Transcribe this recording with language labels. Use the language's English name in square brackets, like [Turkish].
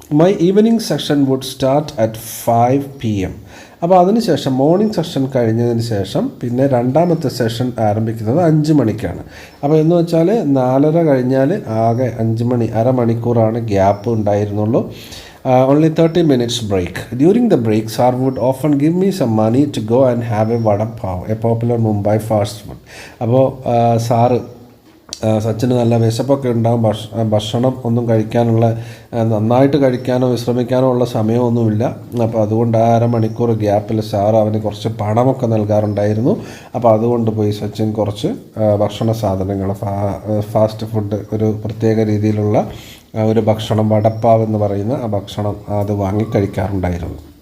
[English] My evening session would start at 5 PM. [Malayalam] അപ്പോൾ അതിനുശേഷം morning session കഴിഞ്ഞതിന് ശേഷം പിന്നെ രണ്ടാമത്തെ സെഷൻ ആരംഭിക്കുന്നത് 5 മണിക്കാണ്. അപ്പോൾ എന്ന് വെച്ചാൽ 4:30 കഴിഞ്ഞാൽ ആകെ 5 മണി, അരമണിക്കൂറാണ് ഗ്യാപ്പ് ഉണ്ടായിരുന്നുള്ളൂ. [English] Only 30 minutes break. During the break, sir would often give me some money to go and have a vada pav, a popular Mumbai fast food. [Malayalam] അപ്പോൾ സാറ് സച്ചിന് നല്ല വിശപ്പൊക്കെ ഉണ്ടാകും, ഭക്ഷണം ഒന്നും കഴിക്കാനുള്ള, നന്നായിട്ട് കഴിക്കാനോ വിശ്രമിക്കാനോ ഉള്ള സമയമൊന്നുമില്ല. അപ്പോൾ അതുകൊണ്ട് ആ അരമണിക്കൂർ ഗ്യാപ്പിൽ സാർ അവന് കുറച്ച് പണമൊക്കെ നൽകാറുണ്ടായിരുന്നു. അപ്പോൾ അതുകൊണ്ട് പോയി സച്ചിൻ കുറച്ച് ഭക്ഷണ സാധനങ്ങൾ, ഫാസ്റ്റ് ഫുഡ്, ഒരു പ്രത്യേക രീതിയിലുള്ള ഒരു ഭക്ഷണം, വടപ്പാവ് എന്ന് പറയുന്ന ആ ഭക്ഷണം അത് വാങ്ങി കഴിക്കാറുണ്ടായിരുന്നു.